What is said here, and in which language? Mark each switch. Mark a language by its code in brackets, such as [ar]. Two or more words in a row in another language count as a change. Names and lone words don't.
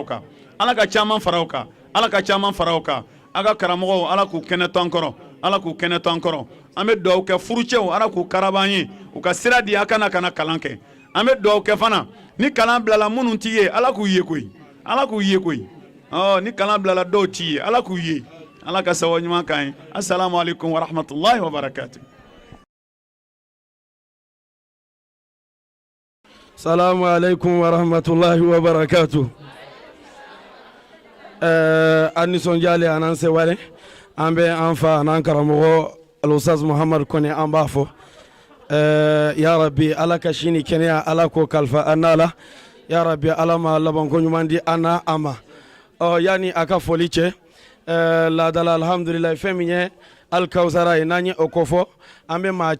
[bm] kan ala ka caman fara o kan ala ka caman fara o kan a ka karamɔgɔw ala k'u kɛnɛ to an kɔrɔ ala k'u kɛnɛ to an kɔrɔ an bɛ dugawu kɛ furucɛw ala k'u karaba an ye u ka sira di a kana kalan kɛ an bɛ dugawu kɛ fana ni kalan bilala minnu t'i ye ala k'u ye koyi ala k'u ye koyi ni kalan bilala dɔw t'i ye ala k'u ye ala ka sababu ɲuman k'an ye [ar] السلام عليكم ورحمة الله وبركاته. سلام عليكم ورحمة الله وبركاته. [bm] An nisɔndiyalen an n'an sewale an bɛ an fa n'an karamɔgɔ Alustaz Muhamad Kone an b'a fɔ [ar] يا ربي [bm] ala ka sini kɛnɛya ala k'o kalifa an n'a la [ar] يا ربي [bm] ala ma labanko ɲuman di an n'a a ma yanni a ka foli cɛ laadala alhamdulilayi fɛn min ye alikawusara ye n'an ye o kɔfɔ an bɛ maa